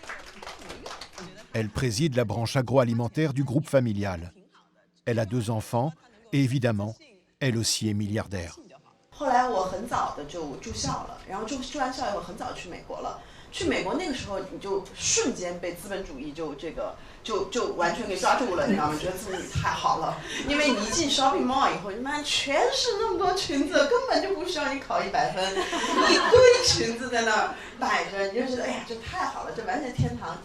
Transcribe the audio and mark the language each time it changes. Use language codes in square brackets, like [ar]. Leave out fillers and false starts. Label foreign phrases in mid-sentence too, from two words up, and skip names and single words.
[fr] Elle préside la branche agroalimentaire du groupe familial. Elle a 2 enfants et évidemment, elle aussi est milliardaire. [zh] 后来我很早的就住校了，然后住完校以后很早去美国了。去美国那个时候，你就瞬间被资本主义就完全给抓住了，你知道吗？觉得资本主义太好了，因为你一进 [en] shopping mall [zh] 以后，你妈全是那么多裙子，根本就不需要你考100分，一堆裙子在那儿摆着，你就觉得哎呀，这太好了，这完全天堂。